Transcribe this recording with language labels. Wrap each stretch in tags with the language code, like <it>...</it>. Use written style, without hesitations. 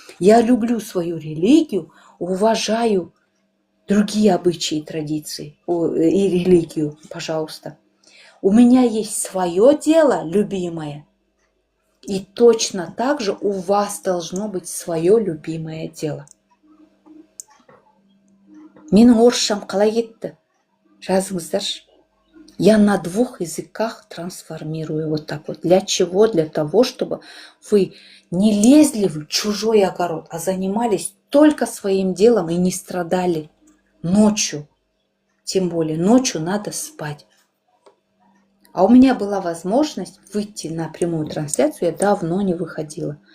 <ru>Я люблю свою религию, уважаю другие обычаи и традиции и религию, пожалуйста. У меня есть свое дело, любимое, и точно так же у вас должно быть свое любимое дело.</ru> <kk>Менің орысшам қалай кетті? Жазыңыздаршы.</kk> <ru>Я на 2 языках трансформирую вот так вот. Для чего? Для того, чтобы вы не лезли в чужой огород, а занимались только своим делом и не страдали ночью. Тем более ночью надо спать. А у меня была возможность выйти на прямую трансляцию, я давно не выходила.</ru>